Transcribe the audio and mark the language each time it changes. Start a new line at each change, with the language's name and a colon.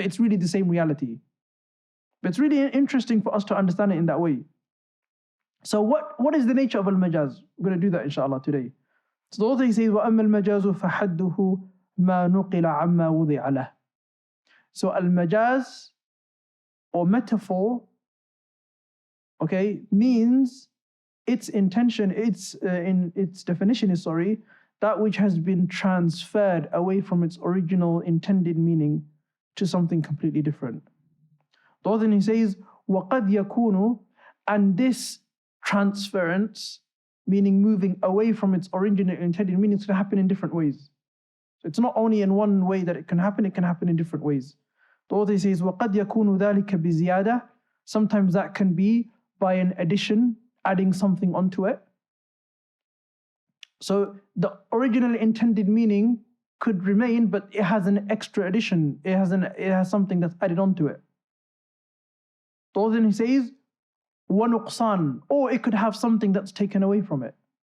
English: But it's really the same reality. But it's really interesting for us to understand it in that way. So what is the nature of al-majaz? We're going to do that inshallah today. So the author says,
Arabic: وَأَمَّا الْمَجَازُ فَحَدُّهُ مَا نُقِلَ عَمَّا وُضِعَ لَهُ.
English: So al-majaz or metaphor, okay, means its intention, its definition is, that which has been transferred away from its original intended meaning to something completely different. Then he says,
Arabic: وَقَدْ يَكُونُ,
English: and this transference, meaning moving away from its original intended meaning, can happen in different ways. So it's not only in one way that it can happen in different ways. The author says,
Arabic: وَقَدْ يَكُونُ ذَلِكَ بِزِيَادَةٍ.
English: Sometimes that can be by an addition, adding something onto it. So the original intended meaning could remain, but it has an extra addition. It has something that's added onto it. So then he says,
Arabic: وَنُقْصَانٍ,
English: or it could have something that's taken away from it.